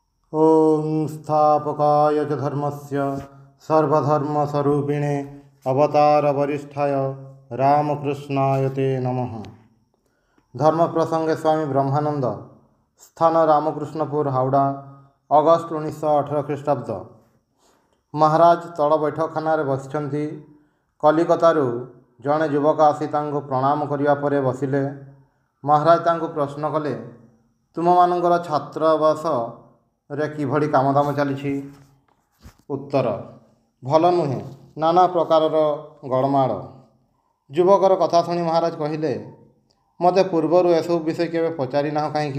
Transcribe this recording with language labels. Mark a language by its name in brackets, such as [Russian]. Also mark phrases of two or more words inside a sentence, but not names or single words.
[Sanskrit] ओं स्थापकाय च धर्मस्य सर्वधर्मस्वरूपिणे अवतारवरिष्ठाय रामकृष्णाय ते नमः। [Odia] ଧର୍ମ ପ୍ରସଙ୍ଗେ ସ୍ୱାମୀ ବ୍ରହ୍ମାନନ୍ଦ, ସ୍ଥାନ ରାମକୃଷ୍ଣପୁର, ହାୱଡ଼ା, ଅଗଷ୍ଟ 1918 ଖ୍ରୀଷ୍ଟାବ୍ଦ। ମହାରାଜ ତଳ ବୈଠକଖାନା ବସିଛନ୍ତି। କଲିକତାରୁ ଯୋଡ଼େ ଯୁବକ ଆସି ତାଙ୍କୁ ପ୍ରଣାମ କରିଆ ପରେ ବସିଲେ। ମହାରାଜ ତାଙ୍କୁ ପ୍ରଶ୍ନ କଲେ, ତୁମ ମାନଙ୍କର ଛାତ୍ରାବାସ ରେ କିଭଳି କାମଦାମ ଚାଲି? ଉତ୍ତର, ଭଲ ନୁହେଁ, ନାନା ପ୍ରକାରର ଗଡ଼ମାଡ଼। ଯୁବକର କଥା ଶୁଣି ମହାରାଜ କହିଲେ, ମତେ ପୂର୍ବର ଏସବୁ ବିଷୟ କେବେ ପଚାରି ନା କହିଁ?